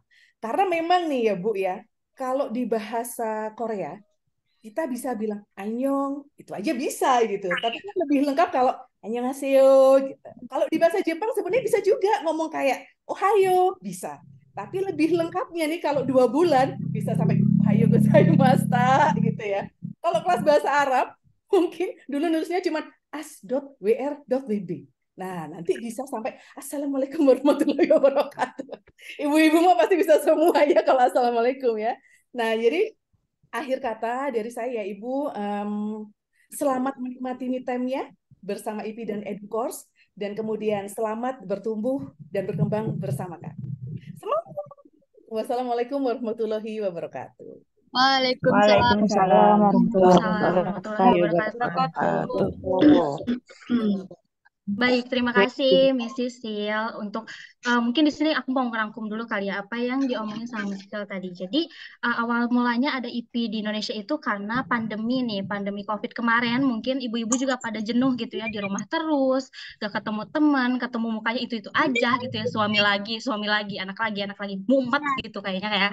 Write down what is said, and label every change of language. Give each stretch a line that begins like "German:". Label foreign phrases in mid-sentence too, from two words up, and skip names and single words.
Indonesian: Karena memang nih ya Bu ya, kalau di bahasa Korea kita bisa bilang annyeong, itu aja bisa gitu. Tapi kan lebih lengkap kalau annyeonghaseyo gitu. Kalau di bahasa Jepang sebenarnya bisa juga ngomong kayak ohayo, bisa. Tapi lebih lengkapnya nih kalau 2 bulan bisa sampai
Japanese: おはようございました
Indonesian: gitu ya. Kalau kelas bahasa Arab mungkin dulu nulisnya cuma as.wr.bb. Nah, nanti bisa sampai
Arabic: السلام عليكم ورحمة الله وبركاته.
Indonesian: Ibu-ibu mah pasti bisa semua ya kalau Assalamualaikum ya. Nah, jadi akhir kata dari saya, Ibu, selamat menikmati
English: me time-nya
Indonesian: bersama IP dan EduCourse, dan kemudian selamat bertumbuh dan berkembang bersama Kak. Semangat.
Arabic: والسلام عليكم ورحمة الله وبركاته. وعليكم السلام ورحمة الله wabarakatuh.
Indonesian: Baik, terima kasih Miss Sisil untuk mungkin di sini aku mau ngerangkum dulu kali ya apa yang diomongin sama Miss Kel tadi. Jadi awal mulanya ada IP di Indonesia itu karena pandemi nih, pandemi COVID kemarin. Mungkin ibu-ibu juga pada jenuh gitu ya di rumah terus, gak ketemu teman, ketemu mukanya itu aja gitu ya, suami lagi, anak lagi, mumet gitu kayaknya kayak.